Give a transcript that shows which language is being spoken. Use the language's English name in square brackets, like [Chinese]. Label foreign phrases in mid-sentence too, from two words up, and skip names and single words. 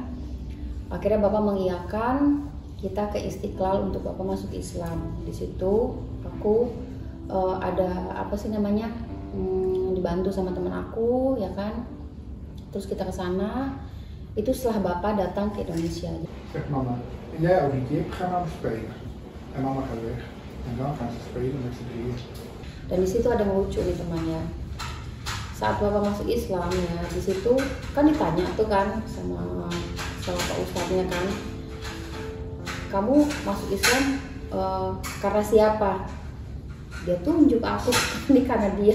[Indonesian] Akhirnya Bapak mengiyakan kita ke Istiqlal untuk Bapak masuk Islam. Di situ aku ada apa sih namanya, dibantu sama teman aku ya kan. Terus kita ke sana. Itu setelah Bapak datang ke Indonesia. [Dutch] Zegt mama, en jij Olivier, ga maar spelen. En mama gaat weg. En dan gaan ze spelen met z'n drieën. [Indonesian] Dan di situ ada yang lucu nih temannya. Saat Bapak masuk Islam ya, di situ kan ditanya tuh kan sama Pak Ustadznya kan, kamu masuk Islam karena siapa? Dia tunjuk aku, ini karena dia.